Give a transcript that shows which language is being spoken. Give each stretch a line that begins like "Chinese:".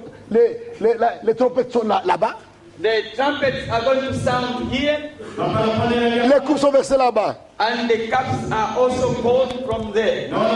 French: Les trompettes sont là-bas.
English: The trumpets are going to sound here
French: Les coupes sont versées là-bas.
English: and the cups are also poured from there.